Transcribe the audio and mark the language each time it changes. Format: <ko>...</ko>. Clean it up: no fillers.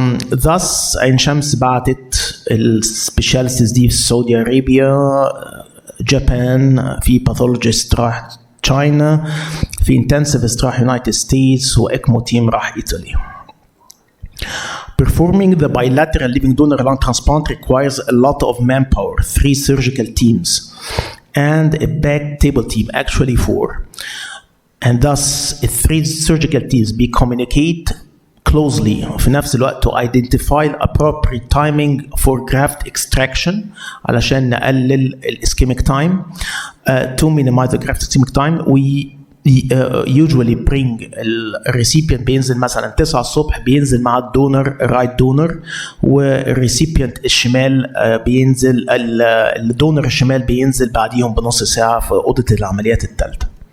<en>thus</en> <ar>عين شمس بعتت السبيشاليستس دي في سعودي أرابيا، جابان، في باثولوجيست راح تشاينا، في انتنسيفست راح يونايتد ستيتس، واكمو تيم راح ايطاليا.</ar> <en>Performing the bilateral living donor lung transplant requires a lot of manpower, 3 surgical teams and a back table team, actually 4. And thus 3 surgical teams communicate closely</en> <ar>في نفس الوقت</ar> <en>to identify appropriate timing for graft extraction</en> <ar>علشان نقلل</ar> <en>ischemic time. To minimize the graft ischemic time, we usually bring</en> <ar>الريسيبيانت بينزل مثلا 9 الصبح، بينزل مع الدونر الرايت دونر، والريسيبيانت الشمال بينزل، الدونر الشمال بينزل بعديهم بنص ساعة في أوضة العمليات الثالثة.</ar>